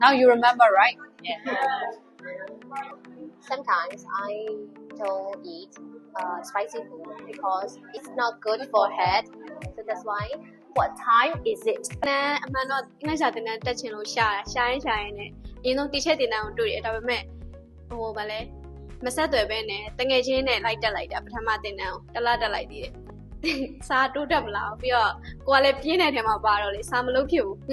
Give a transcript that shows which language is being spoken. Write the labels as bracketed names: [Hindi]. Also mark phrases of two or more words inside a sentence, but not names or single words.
[English] Now you remember, right? Sometimes I don't eat spicy food because it's not good for head. So that's why. What time is it? [Burmese] အမှန်တော့အင်္ဂလိပ်စာသင်တန်းတက်ချင်လို့ရှာရင်နဲ့အရင်ဆုံးတီချက်တင်တန်းကိုတွေ့တယ်ဒါပေမဲ့ဗာလဲမဆက်သွယ်ပဲနဲ့တငယ်ချင်းနဲ့လိုက်တက်လိုက်တာပထမ တင်တန်းကိုတစ်လတက်လိုက်သေးတယ်စာတိုးတက်မလားပြီးတော့ကိုကလည်းပြင်းတဲ့ထဲမှာပါတော့လေစာမလုပ်ဖြစ်ဘူး